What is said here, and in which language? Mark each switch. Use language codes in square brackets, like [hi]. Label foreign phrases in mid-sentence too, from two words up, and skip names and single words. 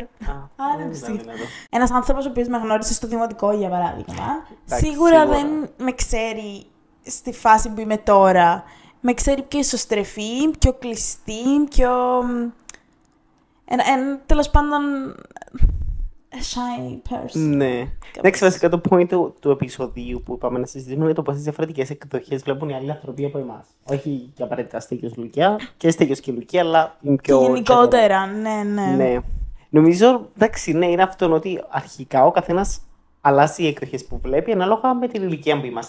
[el] Άρα, ένας άνθρωπος ο οποίος με γνώρισε στο δημοτικό, για παράδειγμα, σίγουρα δεν με ξέρει στη φάση που είμαι τώρα. Με ξέρει πιο ισοστρεφή, πιο κλειστή, πιο... τέλος πάντων... [en] a shy person. [el] Ναι. Εντάξει, βασικά το point του επεισοδίου που είπαμε να συζητήσουμε είναι το πόσες διαφορετικές εκδοχές βλέπουν οι άλλοι άνθρωποι από εμάς. Όχι για απαραίτητα Στέλιος Λουκία, και Στέλιος και Λουκία, αλλά είναι πιο... Και γενικότερα, ναι. Ναι. Νομίζω, εντάξει, ναι, είναι αυτό ότι αρχικά ο καθένας αλλάζει οι εκδοχές που βλέπει ανάλογα με την ηλικία που είμαστε.